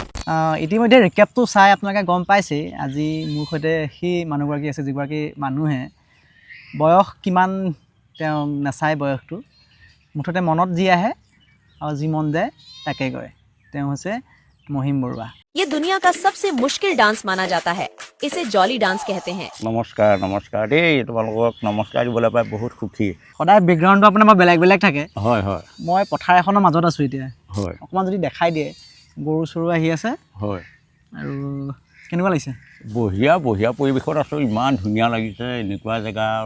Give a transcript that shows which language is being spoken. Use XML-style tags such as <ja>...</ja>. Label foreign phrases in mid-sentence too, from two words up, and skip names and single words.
<as>ইতিমধ্যে ৰিকেপটো চাই আপোনালোকে গম পাইছেই আজি মোৰ সৈতে সেই মানুহগৰাকী আছে যিগৰাকী মানুহে বয়স কিমান তেওঁ নাচায় বয়সটো মুঠতে মনত যি আহে আৰু যি মন যায় তাকে কয় তেওঁ হৈছে মহিম বৰুৱা</as> <hi>ये दुनिया का सबसे मुश्किल डांस माना जाता है इसे जॉली डांस कहते हैं</hi> <as>নমস্কাৰ নমস্কাৰ দেই তোমালোকক নমস্কাৰ দিবলৈ পাই বহুত সুখী সদায় বেকগ্ৰাউণ্ডটো আপোনাৰ মই বেলেগ বেলেগ থাকে হয় হয় মই পথাৰ এখনৰ মাজত আছোঁ এতিয়া হয় অকণমান যদি দেখাই দিয়ে গৰু চৰু আহি আছে হয় আৰু কেনেকুৱা লাগিছে বঢ়িয়া বঢ়িয়া পৰিৱেশত আছোঁ ইমান ধুনীয়া লাগিছে এনেকুৱা জেগা আৰু</as>